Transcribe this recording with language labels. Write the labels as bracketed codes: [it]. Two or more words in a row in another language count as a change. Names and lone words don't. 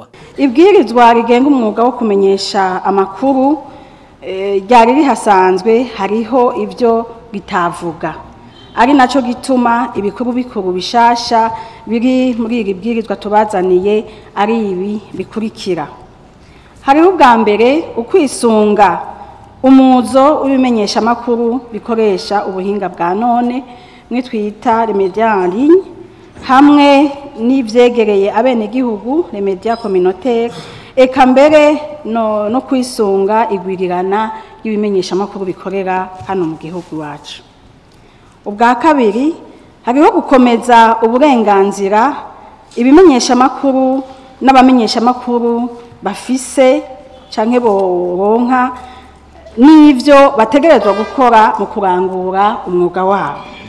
[rn] Ibwirizwa rigenga umwuga wo kumenyesha amakuru ryari rihasanzwe hariho ivyo bitavuga ari naco gituma ibikuru bikuru bishasha biri muri iri bwirizwa tubazaniye ari ibi bikurikira. Hariho ubwa mbere ukwisunga umuzo w'ibimenyesha amakuru bikoresha ubuhinga bwa none mwitwita [fr] les médias en ligne [rn] hamwe n'ivyegereye abenegihugu [fr] les médias communautaires [rn] eka mbere no kwisunga igwirirana y'ibimenyesha amakuru bikorera hano mu gihugu wacu. Ubwa kabiri hariho gukomeza uburenganzira ibimenyesha amakuru n'abamenyesha amakuru bafise canke boronka n'ivyo bategerezwa gukora mu kurangura umwuga wabo.